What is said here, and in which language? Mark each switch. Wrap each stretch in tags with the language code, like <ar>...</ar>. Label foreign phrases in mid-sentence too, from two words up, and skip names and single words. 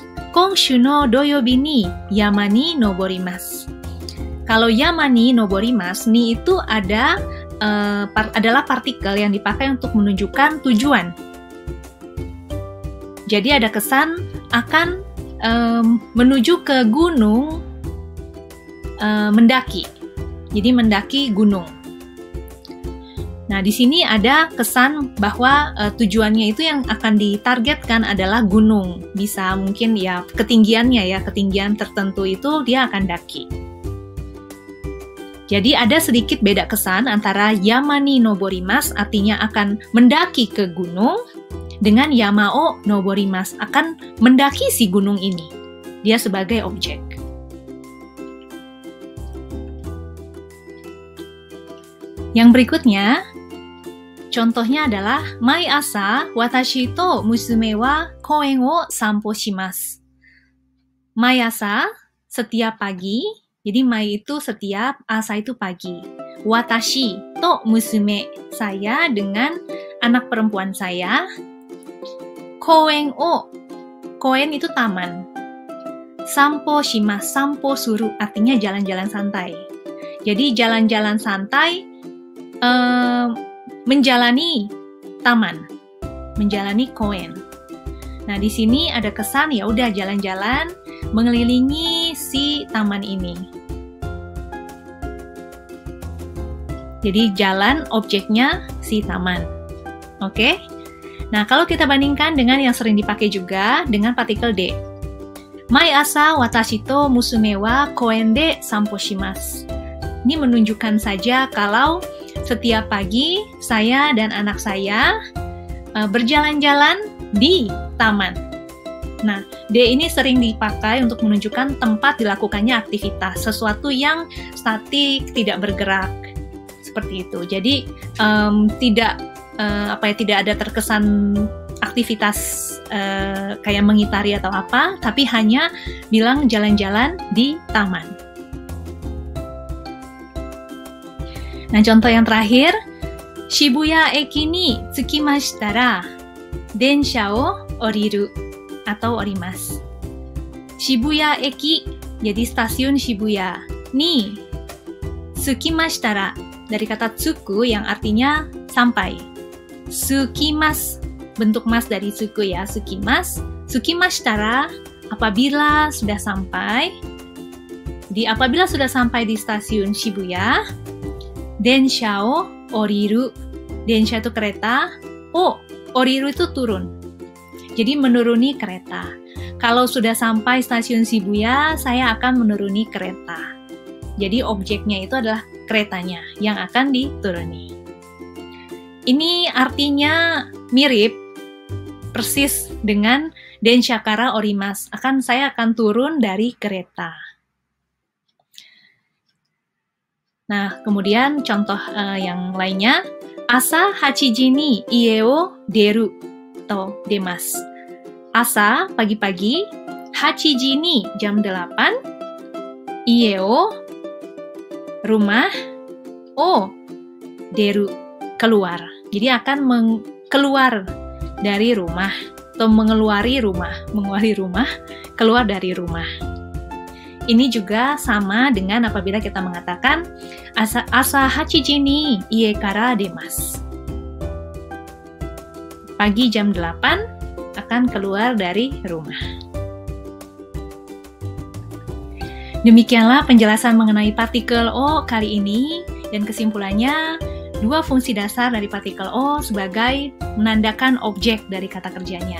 <ja>Konshu no doyobi ni yama ni noborimasu.</ja> <id>Kalau</id> <ja>yama ni noborimasu,</ja> <id>ni itu adalah partikel yang dipakai untuk menunjukkan tujuan. Jadi ada kesan akan menuju ke gunung, mendaki. Jadi mendaki gunung. Nah, di sini ada kesan bahwa tujuannya itu yang akan ditargetkan adalah gunung. Bisa mungkin ya ketinggiannya ya, ketinggian tertentu itu dia akan daki. Jadi ada sedikit beda kesan antara</id> <ja>yama ni noborimasu</ja> <id>artinya akan mendaki ke gunung dengan</id> <ja>yama o noborimasu</ja> <id>akan mendaki si gunung ini. Dia sebagai objek. Yang berikutnya, contohnya adalah</id> <ja>mai asa watashi to musume wa koen o sanpo shimasu. Mai asa,</ja> <id>setiap pagi. Jadi mai itu setiap, asa itu pagi.</id> <ja>Watashi to musume,</ja> <id>saya dengan anak perempuan saya.</id> <ja>Koen o,</ja> <id>koen itu taman.</id> <ja>Sanpo shimasu, sanpo suru</ja> <id>artinya jalan-jalan santai. Jadi jalan-jalan santai menjalani taman, menjalani koen. Nah, di sini ada kesan ya udah jalan-jalan mengelilingi si taman ini. Jadi jalan objeknya si taman. Oke? Nah, kalau kita bandingkan dengan yang sering dipakai juga dengan partikel de.</id> <ja>Mai asa watashi to musume wa koen de sanpo shimasu.</ja> <id>Ini menunjukkan saja kalau setiap pagi saya dan anak saya berjalan-jalan di taman. Nah, D ini sering dipakai untuk menunjukkan tempat dilakukannya aktivitas, sesuatu yang statik, tidak bergerak, seperti itu. Jadi tidak ada terkesan aktivitas kayak mengitari atau apa, tapi hanya bilang jalan-jalan di taman. Nah, contoh yang terakhir,</id> <ja>Shibuya Eki ni tsukimashita ra densha o oriru atau orimasu.</ja> <id>Shibuya Eki, jadi stasiun Shibuya.</id> <ja>Ni tsukimashita ra,</ja> <id>dari kata tsuku yang artinya sampai. Tsukimasu, bentuk mas dari tsuku ya, tsukimasu.</id> <ja>Tsukimashita ra,</ja> <id>apabila sudah sampai. Jadi apabila sudah sampai di stasiun Shibuya,</id> <ja>densha o oriru.</ja> <id>Densha itu kereta.</id> <ja>O, oriru</ja> <id>itu turun. Jadi menuruni kereta. Kalau sudah sampai stasiun Shibuya, saya akan menuruni kereta. Jadi objeknya itu adalah keretanya yang akan dituruni. Ini artinya mirip, persis dengan</id> <ja>densha kara orimasu.</ja> <id>Saya akan turun dari kereta. Nah, kemudian contoh yang lainnya,</id> <ja>asa 8 ji ni ie o deru</ja> <id>atau demasu. Asa, pagi-pagi,</id> <ja>8 ji ni</ja> <id>jam 8,</id> <ja>ie o</ja> <id>rumah,</id> <ja>o deru</ja> <id>keluar. Jadi akan keluar dari rumah atau mengeluari rumah, keluar dari rumah. Ini juga sama dengan apabila kita mengatakan</id> <ja>asa 8 ji ni ie kara demasu.</ja> <id>Pagi jam 8 akan keluar dari rumah. Demikianlah penjelasan mengenai partikel O kali ini, dan kesimpulannya, dua fungsi dasar dari partikel O sebagai menandakan objek dari kata kerjanya.</id>